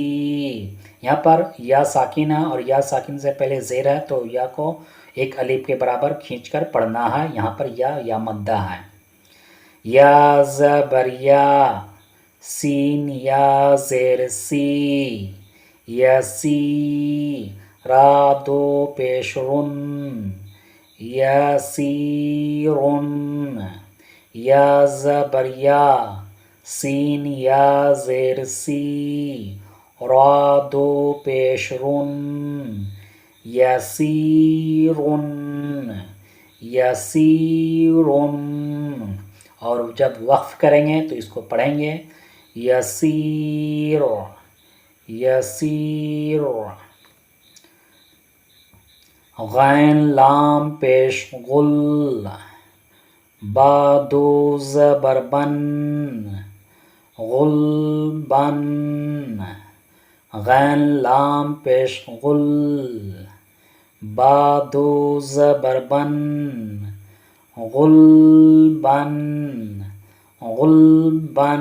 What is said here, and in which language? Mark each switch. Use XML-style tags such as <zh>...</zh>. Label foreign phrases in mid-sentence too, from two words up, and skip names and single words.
<ur>یہاں پر یا ساکن ہے اور یا ساکن سے پہلے زیر ہے، تو یا کو ایک الف کے برابر کھینچ کر پڑھنا ہے۔ یہاں پر یا مدہ ہے، یا زبر یا، سین یا زیر سی، یسی، را دو پیش رن، یسیرن، یا زبر یا، سین یا زیر سی، را دو پیش رن، یسیرن، یسیرن۔ اور جب وقف کریں گے تو اس کو پڑھیں گے، یسیر، یسیر۔ غین لام پیش غل، با دو زبر بن، غلبن، غین لام پیش غل، با دو زبر بن، غلبن، غلبن۔</ur>